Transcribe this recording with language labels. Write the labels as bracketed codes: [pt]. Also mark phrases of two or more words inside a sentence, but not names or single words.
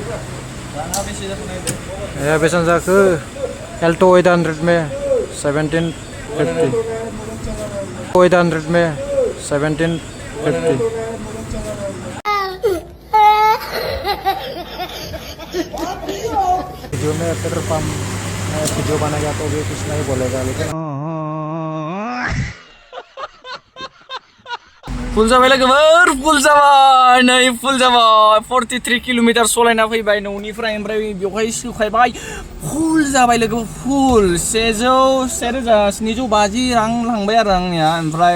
[hi] ये [brx] बेसेबां जाखो [hi] एल्टो 800 में 1750 800 में 1750 वीडियो में पेट्रोल पंप में वीडियो बनाएगा तो भी कुछ नहीं बोलेगा लेकिन [brx] फुल जाबाय लोगोफोर फुल जाबाय नै फुल जाबाय 43 किल'मिटार सलायना फैबाय न'निफ्राय ओमफ्राय बेवहाय सोखायबाय फुल जाबाय लोगोफोर फुल 1750 रां लांबाय आरो आंनिया ओमफ्राय